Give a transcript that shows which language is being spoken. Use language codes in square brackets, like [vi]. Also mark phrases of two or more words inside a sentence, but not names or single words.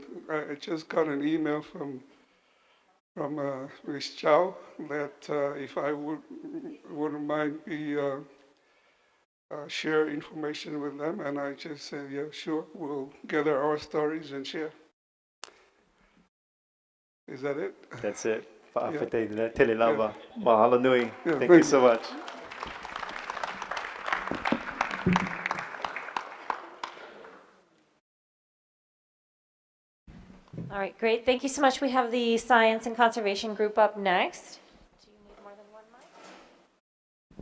[en] I just got an email from Ms. Chow that if I wouldn't mind share information with them, and I just said, yeah, sure, we'll gather our stories and share. Is that it? That's it. Yeah. [sm] Paafete tele lava. [haw] Mahalo nui. [en] Yeah, Thank thank you you. so much. All right, great. Thank you so much. We have the Science and Conservation Group up next. Do you need more than one mic?